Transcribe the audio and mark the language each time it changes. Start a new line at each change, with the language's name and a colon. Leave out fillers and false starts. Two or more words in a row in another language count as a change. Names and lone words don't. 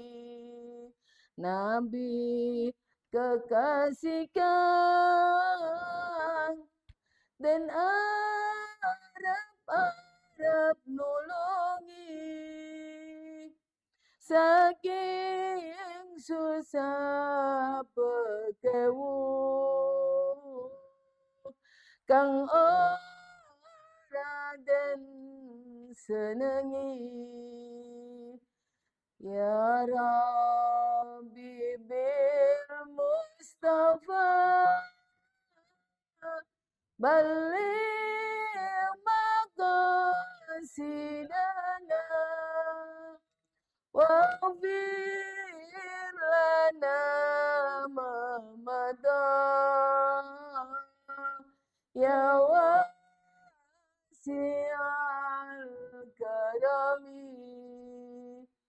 Javanese: Nabi kekasihkan dan arep nulungi saking susah pekewu kang ora den senengi
Arabic: يا ربِّ بالمصطفى بلِّغ مقاصدنا واغفر لنا ما مضى يا واسع الكرم